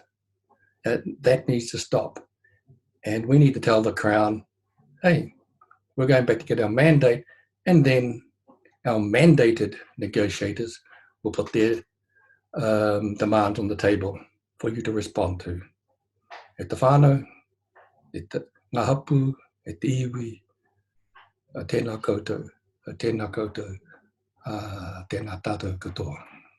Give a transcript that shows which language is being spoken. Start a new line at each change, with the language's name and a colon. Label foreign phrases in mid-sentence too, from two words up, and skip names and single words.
English: That needs to stop. And we need to tell the Crown, hey, we're going back to get our mandate, and then our mandated negotiators will put their demands on the table for you to respond to.
Māori: E te whānau, e te ngā hapu, e te iwi, tēnā koutou, tēnā tātou katoa.